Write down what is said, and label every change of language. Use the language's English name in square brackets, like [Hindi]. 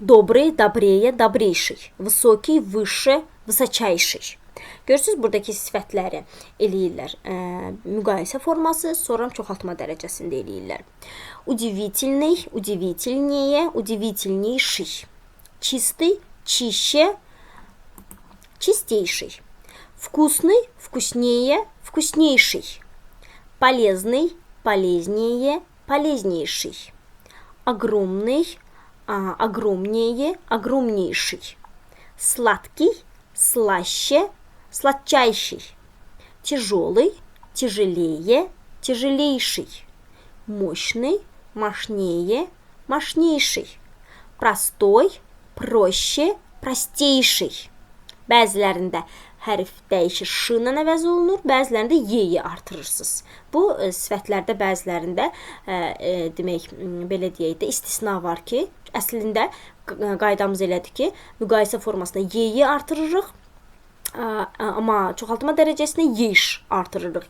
[Russian] Добрый, добрее, добрейший. Высокий, выше, высочайший. [Azerbaijani] Görürsünüz, buradakı sifətləri eləyirlər. Müqayisə forması, sonra çoxaltma dərəcəsində eləyirlər. [Russian] Удивительный, удивительнее, удивительнейший. Чистый, чище, чистейший. Вкусный, вкуснее, вкуснейший. Полезный, полезнее, полезнейший. Огромный, огромнее, огромнейший. Сладкий, слаще, сладчайший. Тяжелый, тяжелее, тяжелейший. Мощный, мощнее, мощнейший. Простой, проще, простейший. [Azerbaijani] Bəzilərində hərf dəyişir, ş ilə əvəz olunur, bəzilərində y-yi artırırsınız. Bu sifətlərdə bəzilərində demək, belə deyək də, istisna var ki, əslində qaydamız elədir ki, müqayisə formasında y-yi artırırıq, amma çoxaltma dərəcəsində yeş artırırıq.